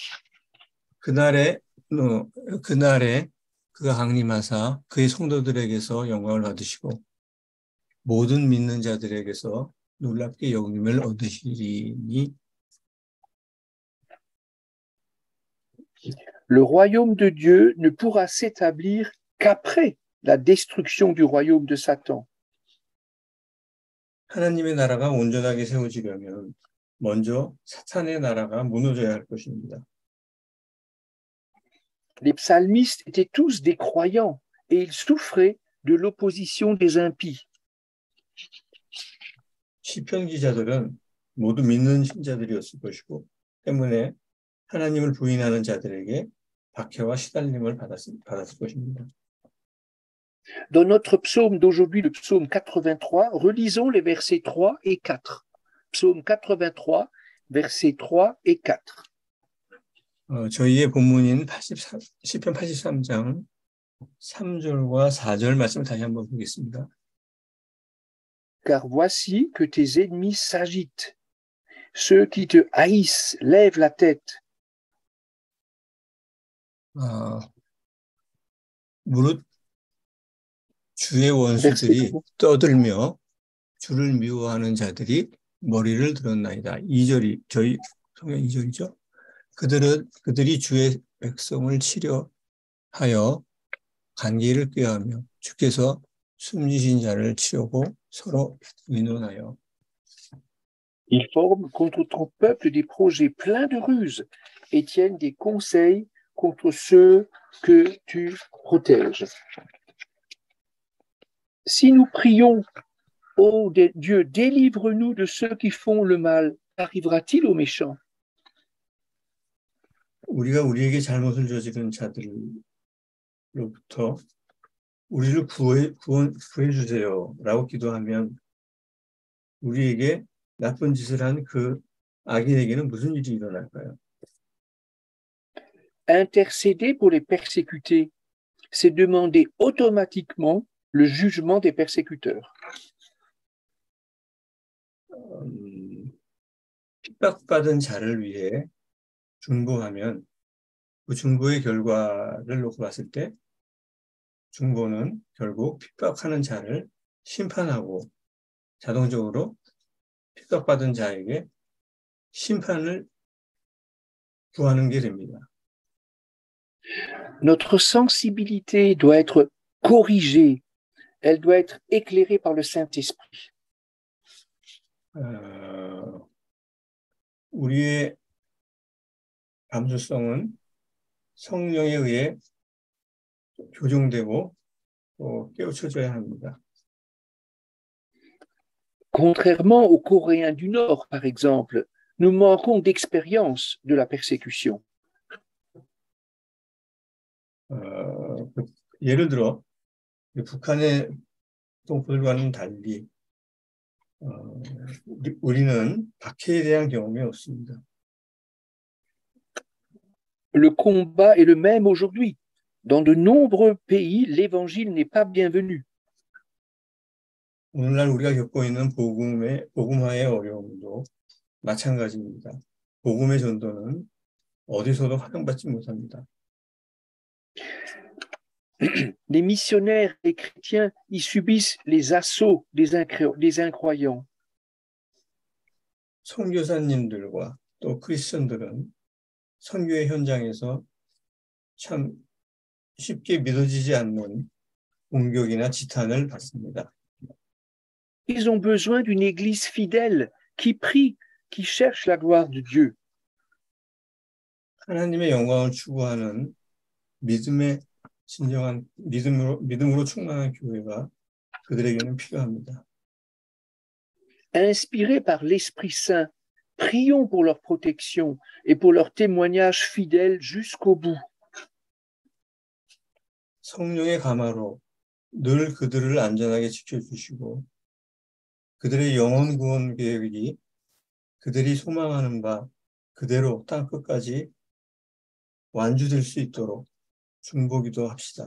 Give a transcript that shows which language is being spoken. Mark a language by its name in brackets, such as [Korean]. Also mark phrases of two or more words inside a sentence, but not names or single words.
[Korean] 그날에 그가 강림하사 그의 성도들에게서 영광을 받으시고 모든 믿는 자들에게서 놀랍게 영림을 얻으시리니 [French] Le royaume de Dieu ne pourra s'établir qu'après la destruction du royaume de Satan. [Korean] 하나님의 나라가 온전하게 세워지려면 먼저 사탄의 나라가 무너져야 할 것입니다. [French] Les psalmistes étaient tous des croyants et ils souffraient de l'opposition des impies. [Korean] 시편 기자들은 모두 믿는 신자들이었을 것이고 때문에 하나님을 부인하는 자들에게 박해와 시달림을 받았을 것입니다. [French] Dans notre psaume d'aujourd'hui, le psaume 83, relisons les versets 3 et 4. Psaume 83, versets 3 et 4. [Korean] 저희의 본문인 시편 83장 3절과 4절 말씀을 다시 한번 보겠습니다. [French] Car voici que tes ennemis s'agitent. Ceux qui te haïssent lèvent la tête. [Korean] 무릇 주의 원수들이 떠들며 주를 미워하는 자들이 머리를 들었나이다. 2절이 저희 성경 2절이죠. 그들이 주의 백성을 치려하여 관계를 꾀하며 주께서 숨지신 자를 치려고 서로 의논하여 [French] Ils forment contre ton peuple des projets pleins de ruses et tiennent des conseils contre ceux que tu protèges. Si nous prions, ô Dieu, délivre-nous de ceux qui font le mal, qu'arrivera-t-il aux méchants? [Korean] 우리가 우리에게 잘못을 저지른 자들로부터 우리를 구해 주세요라고 기도하면 우리에게 나쁜 짓을 한 그 악인에게는 무슨 일이 일어날까요? [French] Intercéder pour les persécutés, c'est demander automatiquement le jugement des persécuteurs. [Korean] 핍박받은 자를 위해 중보하면 그 중보의 결과를 놓고 봤을 때 중보는 결국 핍박하는 자를 심판하고 자동적으로 핍박받은 자에게 심판을 구하는 게 됩니다. [French] Notre sensibilité doit être corrigée, elle doit être éclairée par le Saint-Esprit. [Korean] 우리의 감수성은 성령에 의해 교정되고 또 깨우쳐져야 합니다. [French] Contrairement aux Coréens du Nord, par exemple, nous manquons d'expérience de la persécution. [Korean] 예를 들어 북한의 동포들과는 달리 우리는 박해에 대한 경험이 없습니다. [French] Le combat est le même aujourd'hui, Dans de nombreux pays, l'évangile n'est pas bienvenu. [Korean] 오늘날 우리가 겪고 있는 복음화의 어려움도 마찬가지입니다. 복음의 전도는 어디서도 환영받지 못합니다. [French] Les missionnaires et chrétiens y subissent les assauts des incroyants. [Korean] 선교사님들과 또 크리스천들은 선교의 현장에서 참 쉽게 믿어지지 않는 공격이나 지탄을 받습니다. [French] Ils ont besoin d'une église fidèle qui prie, qui cherche la gloire de Dieu. [Korean] 하나님의 영광을 추구하는 믿음의 진정한 믿음으로 충만한 교회가 그들에게는 필요합니다. [French] Inspirés par l'Esprit Saint, prions pour leur protection et pour leur témoignage fidèle jusqu'au bout. [Korean] 성령의 감화로 늘 그들을 안전하게 지켜주시고 그들의 영혼 구원 계획이 그들이 소망하는 바 그대로 땅 끝까지 완주될 수 있도록 중보기도 합시다.